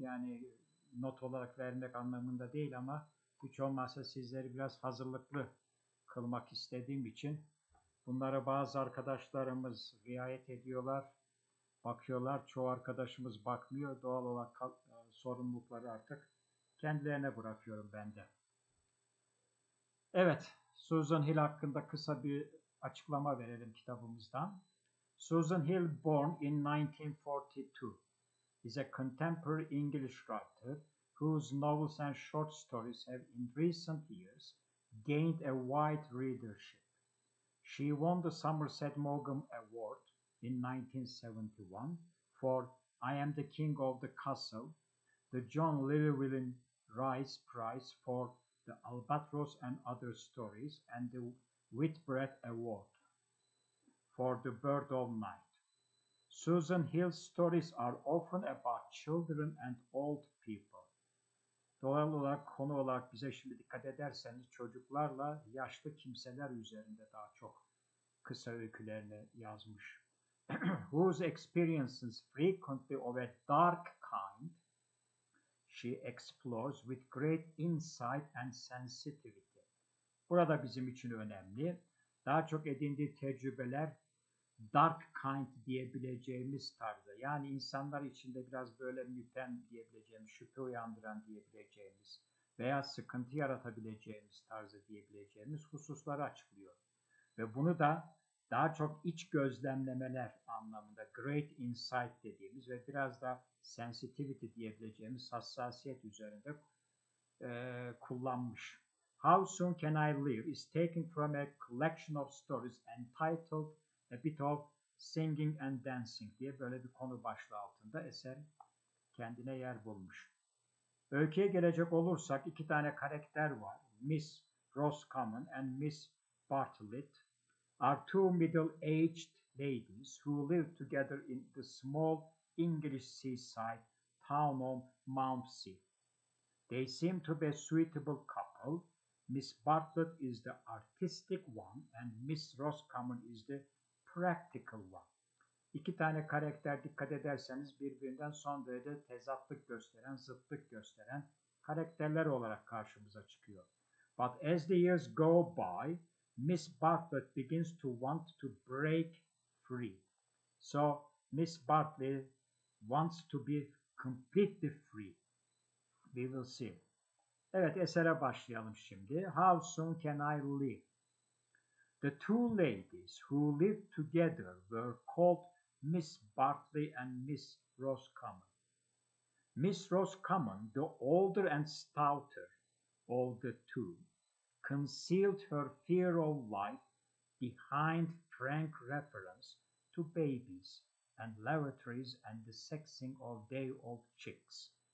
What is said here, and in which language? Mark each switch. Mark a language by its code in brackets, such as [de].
[tr] Yani not olarak vermek anlamında değil ama hiç olmazsa sizleri biraz hazırlıklı kılmak istediğim için bunlara bazı arkadaşlarımız riayet ediyorlar, bakıyorlar. Çoğu arkadaşımız bakmıyor. Doğal olarak sorumlulukları artık kendilerine bırakıyorum ben de. Evet, Susan Hill hakkında kısa bir açıklama verelim kitabımızdan. [en] Susan Hill, born in 1942, is a contemporary English writer whose novels and short stories have in recent years gained a wide readership. She won the Somerset Maugham Award in 1971 for I Am the King of the Castle, the John Llewellyn Rhys Prize for The Albatross and Other Stories, and the Whitbread Award for The Bird of Night. Susan Hill's stories are often about children and old people. [tr] Doğal olarak konu olarak bize şimdi dikkat ederseniz çocuklarla yaşlı kimseler üzerinde daha çok kısa öykülerini yazmış. [en] Whose experiences frequently of a dark kind she explores with great insight and sensitivity. [tr] Burada bizim için önemli. Daha çok edindiği tecrübeler [en] dark kind [tr] diyebileceğimiz tarzda. Yani insanlar içinde biraz böyle müpem diyebileceğimiz, şüphe uyandıran diyebileceğimiz veya sıkıntı yaratabileceğimiz tarzda diyebileceğimiz hususları açıklıyor. Ve bunu da daha çok iç gözlemlemeler anlamında [en] great insight [tr] dediğimiz ve biraz da sensitivity diyebileceğimiz hassasiyet üzerinde kullanmış. [en] How Soon Can I Live is taken from a collection of stories entitled A Bit of Singing and Dancing [tr] diye böyle bir konu başlığı altında eser kendine yer bulmuş. Öyküye gelecek olursak iki tane karakter var. [en] Miss Roscommon and Miss Bartlett are two middle-aged ladies who live together in the small English seaside town of Mountseat. They seem to be a suitable couple. Miss Bartlett is the artistic one and Miss Roscommon is the practical one. İki tane karakter dikkat ederseniz birbirinden son derece tezatlık gösteren, zıtlık gösteren karakterler olarak karşımıza çıkıyor. But as the years go by, Miss Bartlett begins to want to break free. So Miss Bartlett wants to be completely free. We will see. [tr] Evet, esere başlayalım şimdi. [en] How soon can I live? The two ladies who lived together were called Miss Bartley and Miss Roscommon. Miss Roscommon, the older and stouter of the two, concealed her fear of life behind frank reference to babies and lavatories and the sexing of day-old chicks.